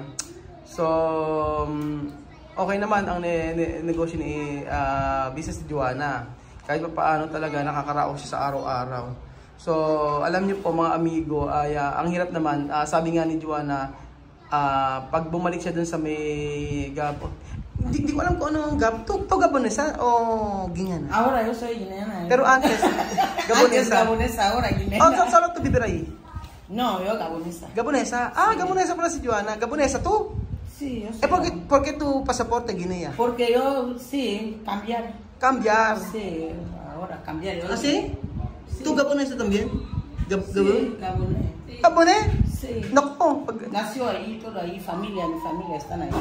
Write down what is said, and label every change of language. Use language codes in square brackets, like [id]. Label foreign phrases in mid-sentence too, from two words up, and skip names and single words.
[tl] So, okay naman ang negosyo ni business ni Joanna. Kahit pa paano talaga nakakaraos siya sa araw-araw. So, alam niyo po mga amigo, ay ang hirap naman, sabi nga ni Joanna, pag bumalik siya dun sa may Gabon, hindi ko alam kung ano ang Gabon. [es] To Gabonesa o Guiana? Ahora yo soy guineana. Pero antes, Gabonesa. Antes gabonesa, ahora guineana. Saan to vivir ahí? No, yo gabonesa. Gabonesa? [tl] Gabonesa pala si Joanna. [es] Gabonesa tú? Sí, yo soy. ¿Por qué tu pasaporte Guinea? Porque yo, sí, cambiar. Cambiar. Sí, ahora cambiar. Yo, ¿Sí? ¿Tú gabonesa también? Sí, gabonés. ¿Gabonés? Sí. [tl] Naku, [es] Nació ahí, todo ahí, familia, mi familia están ahí.